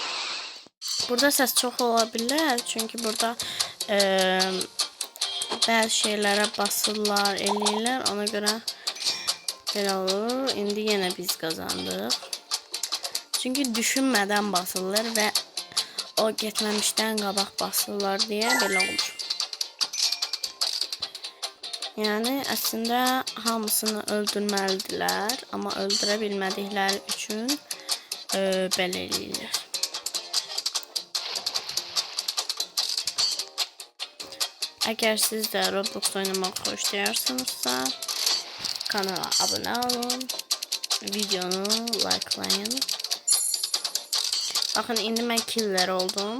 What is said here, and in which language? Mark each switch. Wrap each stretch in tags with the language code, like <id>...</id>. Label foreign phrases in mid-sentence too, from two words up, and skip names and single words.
<tr>Burada ses çok olabilir çünkü burada bazı şeylere</tr> <az>basırlar, eləyirlər. Ona göre belə olur. İndi yenə biz kazandık. Çünkü düşünmədən basırlar ve o getməmişdən qabaq basırlar deyə belə olur. Yani aslında hamısını öldürməlidirlər, amma öldürə bilmədikləri üçün belə eləyirlər.</az> <tr>Eğer siz de Roblox oynamak xoşlayırsınızsa, kanala abone olun,</tr> <az>videonu likelayın. Bakın indi mən killer oldum.</az>